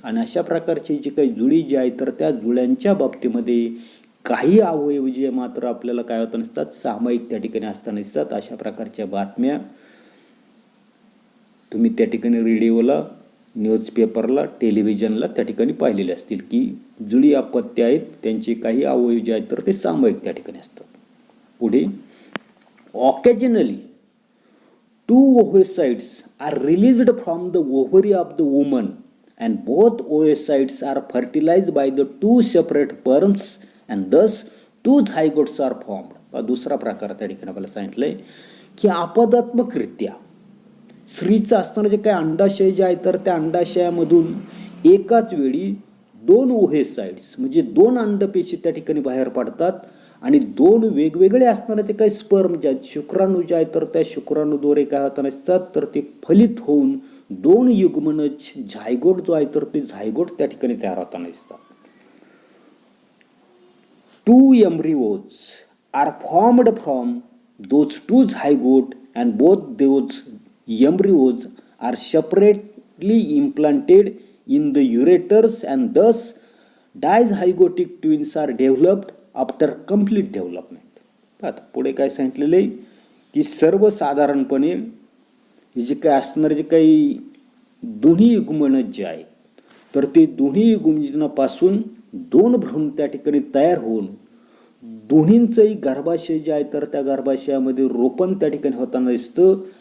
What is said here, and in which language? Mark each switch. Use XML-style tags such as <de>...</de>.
<mr>आणि अशा प्रकारची जी काही जुळी जी आहे तर त्या जुळ्यांच्या बाबतीमध्ये काही अवयव जे मात्र आपल्याला काय होताना दिसतात, सामायिक त्या ठिकाणी असताना दिसतात. अशा प्रकारच्या बातम्या तुम्ही त्या ठिकाणी रेडिओला, न्यूजपेपरला, टेलिव्हिजनला त्या ठिकाणी पाहिलेले असतील की जुळी अपत्य आहेत त्यांचे काही अवयव जे आहेत तर ते सामायिक त्या ठिकाणी असतात.</mr> <en>पुढे occasionally 2 oocytes are released from the ovary of the woman and both oocytes are fertilized by the 2 separate sperms and thus 2 zygotes are formed.</en> <mr>दुसरा प्रकार त्या ठिकाणी आपल्याला सांगितलंय की आपदात्मकरित्या स्त्रीचं असणारं जे काही अंडाशय जे आहे तर त्या अंडाशयामधून एकाच वेळी 2 oocytes म्हणजे 2 अंडपेशी त्या ठिकाणी बाहेर पडतात आणि 2 वेगवेगळे असणारे ते काही स्पर्म जे आहेत, शुक्राणू जे आहेत तर त्या शुक्राणूद्वारे काय होताना दिसतात तर ते फलित होऊन 2 युग्मनज झायगोट जो आहे तर ते झायगोट त्या ठिकाणी तयार होताना दिसतात.</mr> <en>2 embryos are formed from those 2 zygote and both those embryos are separately implanted in the ureters and thus dizygotic twins are developed after complete development.</en> <mr>आता पुढे काय सांगितलेलं आहे की सर्वसाधारणपणे हे जे काही असणारे जे काही दोन्ही युग्मनज जे आहे तर ते दोन्ही युग्मनापासून 2 भ्रूण त्या ठिकाणी तयार होऊन दोन्हींचंही गर्भाशय जे आहे तर त्या गर्भाशयामध्ये रोपण त्या ठिकाणी होताना दिसतं.</mr>